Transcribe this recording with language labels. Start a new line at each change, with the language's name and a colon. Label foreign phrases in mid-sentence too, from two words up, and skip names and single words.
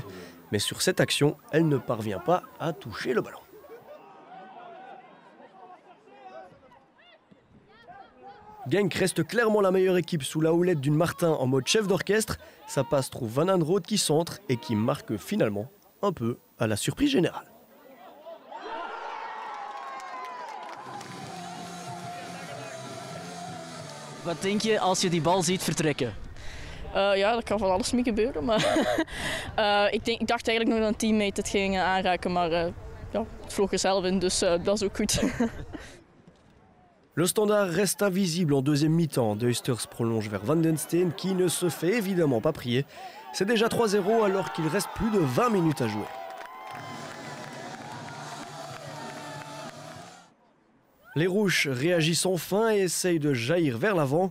French: Mais sur cette action, elle ne parvient pas à toucher le ballon. Genk reste clairement la meilleure équipe sous la houlette d'une Martin en mode chef d'orchestre. Sa passe trouve Van Aanholt qui centre et qui marque finalement un peu à la surprise générale.
Dutch: Wat denk je als je die bal ziet vertrekken? Ja, dat kan van alles mee gebeuren. Maar ik dacht eigenlijk nog dat een teammate het ging aanraken, maar ja, het vloog er zelf in, dus dat is ook goed.
French: Le Standard reste invisible en deuxième mi-temps. Duisters prolonge vers Van den Steen qui ne se fait évidemment pas prier. C'est déjà 3-0 alors qu'il reste plus de 20 minutes à jouer. Les Rouges réagissent enfin et essayent de jaillir vers l'avant.